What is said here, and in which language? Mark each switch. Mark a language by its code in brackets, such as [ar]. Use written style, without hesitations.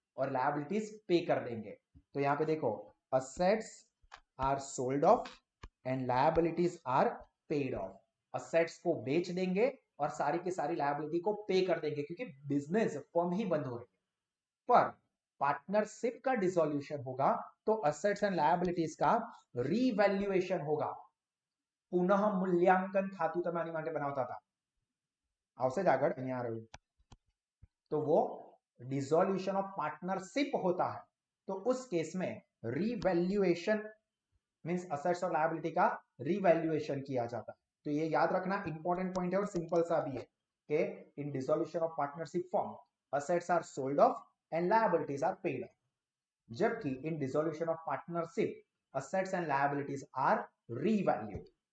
[hi] और लायबिलिटीज पे कर देंगे। तो यहाँ पे देखो, [en] Assets are sold off and liabilities are paid off. [hi] Assets को बेच देंगे और सारी की सारी लायबिलिटी को पे कर देंगे, क्योंकि बिजनेस फर्म ही बंद हो रही है। पर पार्टनरशिप का डिसोल्यूशन होगा तो असेट्स एंड लायबिलिटीज का रीवैल्यूएशन होगा। पुनः मूल्यांकन खातु [gu] તમે આની માટે બનાવતા હતા, આવશે જ આગળ, અહીંયા રહ્યું। [hi] तो वो डिसोल्यूशन ऑफ पार्टनरशिप होता है, तो उस केस में रीवैल्यूएशन मींस असेट्स और लायबिलिटी का रीवैल्यूएशन किया जाता है। तो ये याद रखना, इंपॉर्टेंट पॉइंट है और सिंपल सा भी है कि [en] In dissolution of partnership form assets are sold off and liabilities are paid off, जबकि in dissolution of partnership assets and liabilities are revalued.